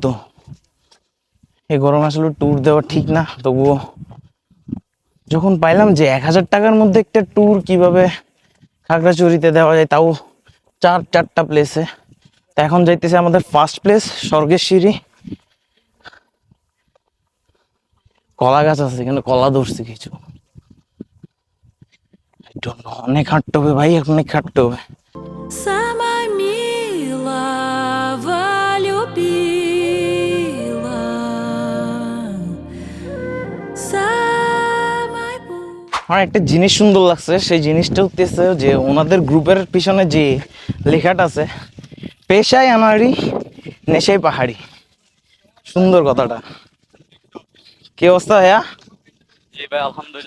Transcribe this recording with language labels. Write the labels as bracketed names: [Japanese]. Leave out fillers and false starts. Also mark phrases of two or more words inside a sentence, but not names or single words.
[Bangla] এই গরম আসলে ট্যুর দেওয়া ঠিক না, তবুও যখন পাইলাম যে 1000 টাকার মধ্যে একটা ট্যুর কিভাবে খাগড়াছড়িতে দেওয়া যায়, তাও 4টা প্লেসে। তা এখন যাইতেছে আমাদের [English] first place [Bangla] স্বর্গেশ্বরী। কলা গাছ আছে, কিন্তু কলা ধরছে কিছু, অনেক হাঁটতে হবে ভাই, অনেক হাঁটতে হবে। [Russian] Самая милого любила, самой [Bangla] আমার একটা জিনিস সুন্দর লাগছে, সেই জিনিসটা হচ্ছে যে ওনাদের গ্রুপের পিছনে যে লেখাটা আছে, পেশায় আনাড়ি নেশায় পাহাড়ি। সুন্দর কথাটা। কি অবস্থা ভাইয়া? জি ভাই, তো আলহামদুলিল্লাহ